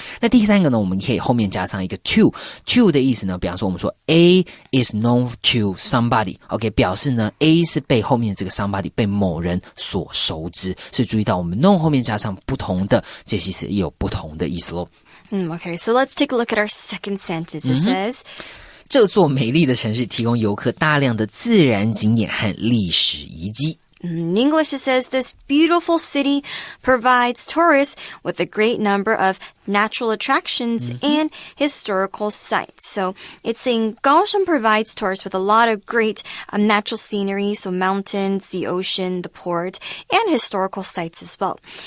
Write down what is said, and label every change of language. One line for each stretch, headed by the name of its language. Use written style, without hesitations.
Chinese: 那第三个呢，我们可以后面加上一个 to 的意思呢，比方说我们说
English: A is known to somebody，
Chinese: OK， 表示呢 A 是被后面这个 somebody 被某人所熟知，所以注意到我们 known 后面加上不同的介系词也有不同的意思咯。
English: Okay, so let's take a look at our second sentence. It says,
Chinese: 这座美丽的城市提供游客大量的自然景点和历史遗迹。
English: In English, it says, this beautiful city provides tourists with a great number of natural attractions and historical sites. So it's saying Kaohsiung provides tourists with a lot of great natural scenery, so mountains, the ocean, the port, and historical sites as well.